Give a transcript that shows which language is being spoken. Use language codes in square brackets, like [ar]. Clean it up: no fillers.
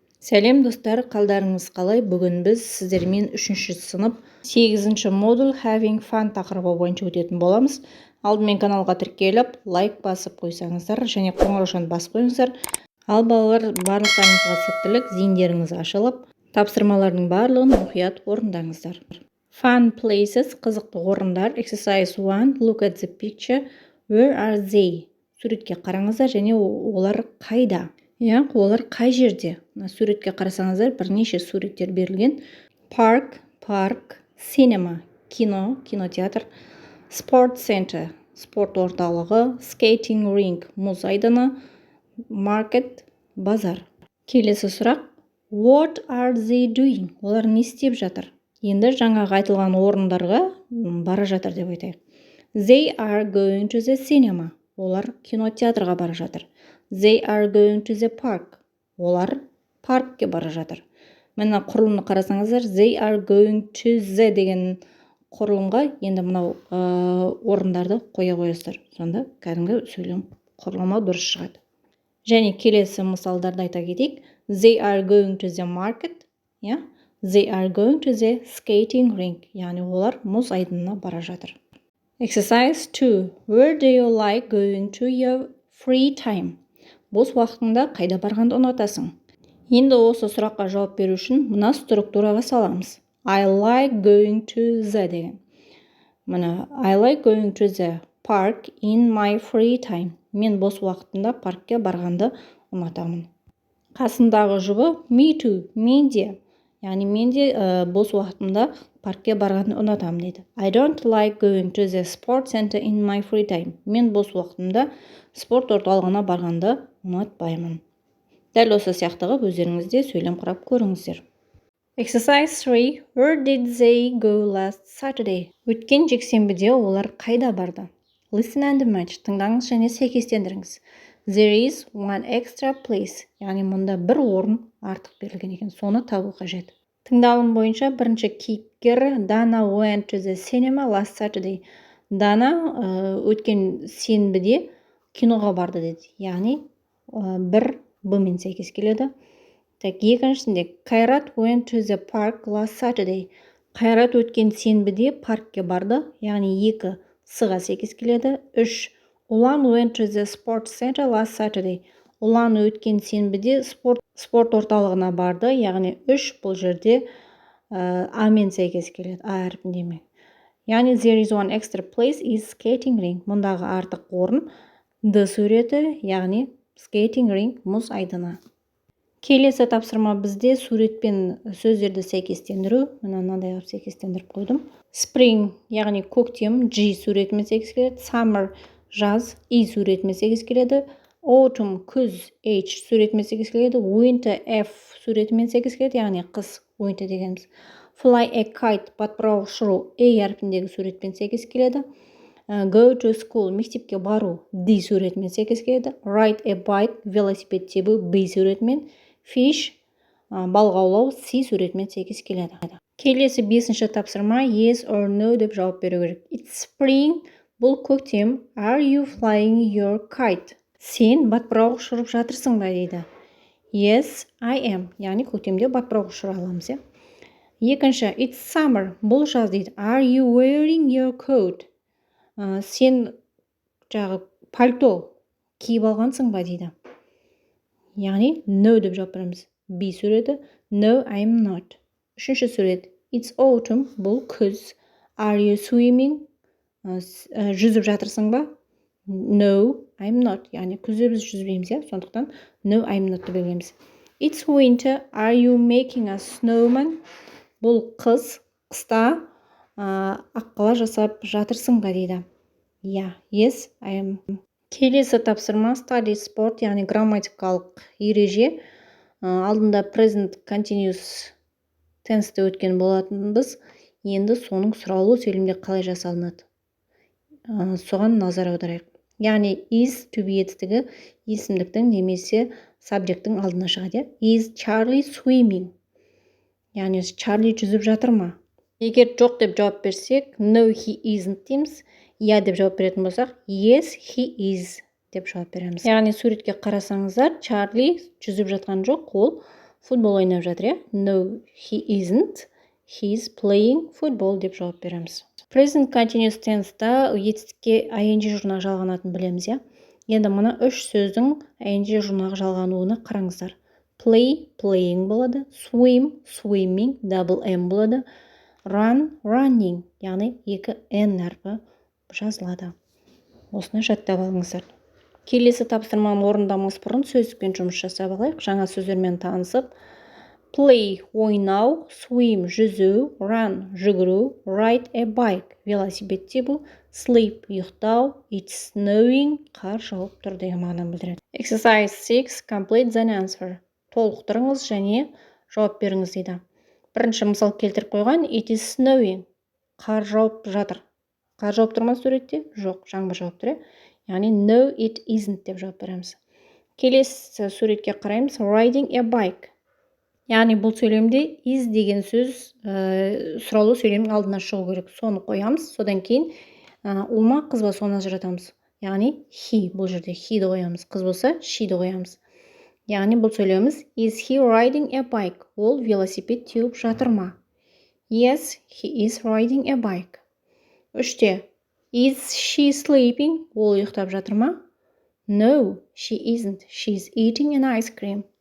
[kk] Сәлем достар, қалдарыңыз қалай? Бүгін біз сіздермен 3-ші сынып 8-ші модуль Having Fun тақырыбы бойынша өтетін боламыз. Алдымен каналға тіркеліп, лайк басып қойсаңыздар және қоңыраушаны басып қойыңыздар. Ал балалар, барлықтарыңызға сәттілік, зейіндеріңіз ашылып, тапсырмалардың барлығын мұқият орындаңыздар. [en] Fun places, [kk] қызықты орындар. [en] Exercise 1, look at the picture. Where are they? [kk] Суретке қараңыздар және олар қайда? Олар қай жерде? Суретке қарасаңыздар, бірнеше суреттер берілген. Парк, cinema, кинотеатр, [en] sport center, [kk] спорт орталығы, [en] skating rink, [kk] мұз айдыны, market, базар. Келесі сұрақ, [en] what are they doing? [kk] Олар не істеп жатыр? Енді жаңағы айтылған орындарға бара жатыр деп айтайық. [en] They are going to the cinema. [kk] Олар кинотеатрға бара жатыр. [en] They are going to the park. [kk] Олар паркке бара жатыр. Мына құрылымды қарасаңыздар, [en] they are going to the [kk] деген құрылымға енді мынау орындарды қоя қойасыздар. Сонда кәдімгі сөйлем құрылымы дұрыс шығады. Және келесі мысалдарды айта кетейік. [en] They are going to the market. They are going to the skating rink. [kk] Яғни олар мұз айдынына бара жатыр. [en] Exercise 2. Where do you like going to your free time? [kk] Бос уақытыңда қайда барғанды ұнатасың? Енді осы сұраққа жауап беру үшін мына структураға саламыз. [en] I like going to the [kk] деген. Мына [en] I like going to the park in my free time. [kk] Мен бос уақытында паркке барғанды ұнатамын. Қасындағы жұбы [en] me too, [kk] мен де. Яғни мен де бос уақытымда паркке барғанды ұнатамын дейді. [en] I don't like going to the sport center in my free time. [kk] Мен бос уақытымда спорт орталығына барғанды ұнатпаймын. Дәл осы сияқтығы өздеріңізде сөйлем құрап көріңіздер. [en] Exercise 3. Where did they go last Saturday? [kk] Өткен жексенбіде олар қайда барды? [en] Listen and match. [kk] Тыңдаңыз және сәйкестендіріңіз. [en] There is one extra place. [kk] Яғни мұнда бір орын артық берілген екен. Соны табу қажет. Тыңдалым бойынша бірінші кейіпкер [en] Dana went to the cinema last Saturday. [kk] Dana өткен сенбіде киноға барды деді. Яғни бір б-мен сәйкес келеді. Екіншісінде [en] Қайрат went to the park last Saturday. [kk] Қайрат өткен сенбіде паркке барды. Яғни екі с-ға сәйкес келеді. 3. [en] Ұлан went to the sports center last Saturday. [kk] Ұлан өткен сенбіде спорт орталығына барды. Яғни 3 бұл жерде а-мен сәйкес келеді. А әрпіндеме. [en] Яғни there is one extra place is skating rink. [kk] Мұндағы артық орын д суреті, яғни [en] skating rink, [kk] мұз айдыны. Келесі тапсырма бізде суретпен сөздерді сәйкестендіру. Мынандай ғып сәйкестендіріп қойдым. Spring, яғни көктем, G суретімен сәйкес келеді. Summer, жаз, E суретімен сәйкес келеді. Autumn, күз, H суретімен сәйкес келеді. Winter, F суретімен сәйкес келеді, яғни қыс, winter дегеніміз. [en] Fly a kite, [kk] батпырау ұшыру, A әрпіндегі суретпен сәйкес келеді. [en] Go to school, [kk] мектепке бару, D суретімен сәйкес келеді. [en] Ride a bike, [kk] велосипед тебу, B суретімен. Fish, балық аулау, C суретімен сәйкес келеді. Келесі 5-ші тапсырма [en] yes or no [kk] деп жауап беру керек. [en] It's spring, [kk] бұл көктем. [en] Are you flying your kite? [kk] Сен батпырау ұшырып жатырсың ба дейді. [en] Yes, I am. [kk] Яғни көктемде батпырау ұшыра аламыз. Екінші, [en] it's summer, [kk] бұл жаз дейді. [en] Are you wearing your coat? [kk] Сен жағы пальто киіп алғансың ба дейді. Яғни no деп жауап береміз. B суреті [en] no, I'm not. [kk] Үшінші сурет [en] it's autumn, [kk] бұл күз. [en] Are you swimming? [kk] Жүзіп жатырсың ба? [en] No, I'm not. [kk] Яғни күзде біз жүзбейміз, сондықтан [en] no, I'm not [kk] деп белгілейміз. [en] It's winter, are you making a snowman? [kk] Бұл қыс, қыста аққала жасап жатырсың ба дейді. [en] Yes, I am. [kk] Келесі тапсырма [en] study sport, [kk] яғни грамматикалық ереже. Алдында [en] present continuous [kk] tense'те өткен болатынбыз. Енді соның сұралу сөйлемде қалай жасалынады? Соған назар аударайық. Яғни is to be етістігі есімдіктің немесе subjectің алдына шығады. [en] Is Charlie swimming? [kk] Яғни Charlie жүзіп жатыр ма? Егер жоқ деп жауап берсек, [en] no, he isn't [kk] дейміз. Деп жауап беретін болсақ, [en] yes, he is [kk] деп жауап береміз. Яғни суретке қарасаңыздар, Чарли жүзіп жатқан жоқ, ол футбол ойнап жатыр, иә? [en] No, he isn't. He's playing football [kk] деп жауап береміз. [en] Present continuous [kk] tense'та етістікке ing жұрнағы жалғанатын білеміз, иә? Енді мына үш сөздің ing жұрнағы жалғануына қараңыздар. Play, playing болады, swim, swimming, [en] double M [kk] болады, run, running, яғни екі N әрпі жазылады. Осыны жаттап алыңыздар. Келесі тапсырманы орындамас бұрын сөздікпен жұмыс жасап алайық. Жаңа сөздермен танысып. Play, ойнау, swim, жүзу, run, жүгіру, [en] ride a bike, [kk] велосипед тебу, sleep, ұйықтау, [en] it's snowing, [kk] қар жауып тұр деген мағынаны білдіреді. [en] Exercise 6, complete the answer. [kk] Толықтырыңыз және жауап беріңіз дейді. Бірінші мысал келтіріп қойған, [en] it is snowing, [kk] қар жауып жатыр. Қар жауып тұр ма суретте? Жоқ, жаңбыр жауып тұр. Яғни [en] no, it isn't [kk] деп жауап береміз. Келесі суретке қараймыз, [en] riding a bike. [kk] Яғни бұл сөйлемде is деген сөз сұраулы сөйлемнің алдына шығу керек. Соны қоямыз. Содан кейін ол ма қыз ба соны ажыратамыз. Яғни he, бұл жерде he-ді қоямыз. Қыз болса she-ді қоямыз. Яғни бұл сөйлеміміз [en] is he riding a bike? [kk] Ол велосипед теуіп жатыр ма? [en] Yes, he is riding a bike. [kk] Үште, [en] is she sleeping? [kk] Ол ұйықтап жатыр ма? [en] No, she isn't. She's eating an ice cream.